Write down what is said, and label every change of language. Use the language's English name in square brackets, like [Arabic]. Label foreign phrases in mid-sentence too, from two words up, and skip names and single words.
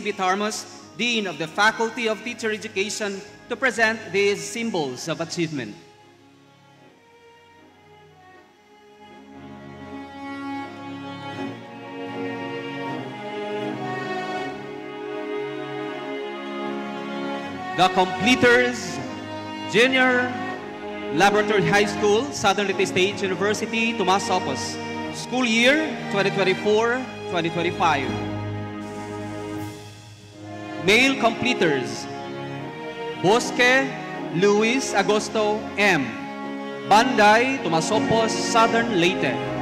[English] Bitarmos, Dean of the Faculty of Teacher Education, to present these symbols of achievement. The completers, Junior Laboratory High School, Southern Leyte State University, Tomas Opos, school year 2024-2025. Male completers, Bosque Luis Agosto M., Banday, Tomas Opos, Southern Leyte.